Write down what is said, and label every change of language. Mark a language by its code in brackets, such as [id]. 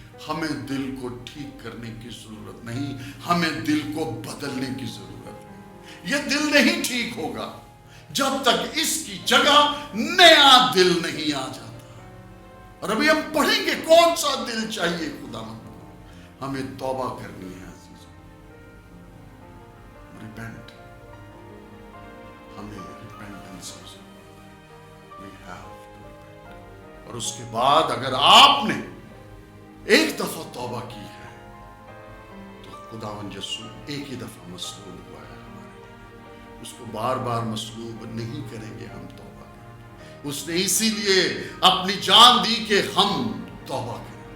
[ur] ہمیں دل کو ٹھیک کرنے کی ضرورت نہیں, ہمیں دل کو بدلنے کی ضرورت ہے. یہ دل نہیں ٹھیک ہوگا جب تک اس کی جگہ نیا دل نہیں آ جاتا. اور ابھی ہم پڑھیں گے کون سا دل چاہیے خداوند کو. ہمیں توبہ کرنی ہے عزیزوں. [en] Repent. [ur] ہمیں repentance [en] we have to repent. [ur] اور اس کے بعد اگر آپ نے ایک دفعہ توبہ کی ہے تو خداوند یسوع ایک ہی دفعہ مصلوب ہوا ہے ہمارے لیے. اس کو بار بار مصلوب نہیں کریں گے ہم توبہ کریں. اس نے اسی لیے اپنی جان دی کہ ہم توبہ کریں.